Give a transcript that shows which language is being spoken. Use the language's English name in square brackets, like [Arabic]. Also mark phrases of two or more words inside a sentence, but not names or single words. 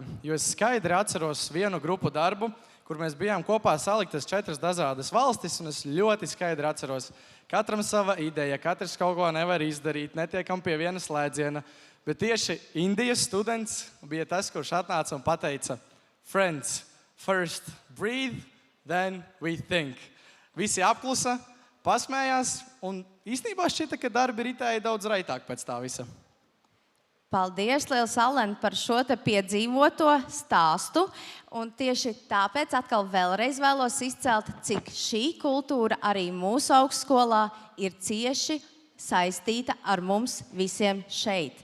[Latvian] Jo es skaidri atceros vienu grupu darbu, kur mēs bijām kopā saliktas 4 dažādas valstis, un es ļoti skaidri atceros. Katram sava ideja, katrs kaut ko nevar izdarīt, netiekam pie viena slēdziena. Bet tieši Indijas students bija tas, kurš atnāca un pateica: [English] Friends, first breathe, then we think. [Latvian] Visi apklusa, pasmējās, un īstenībā šķita, ka darbi ritēja daudz raitāk pēc tā visa. Paldies, liels Alen, par šo te piedzīvoto stāstu. Un tieši tāpēc atkal vēlreiz vēlos izcelt, cik šī kultūra arī mūsu augstskolā ir cieši saistīta ar mums visiem šeit.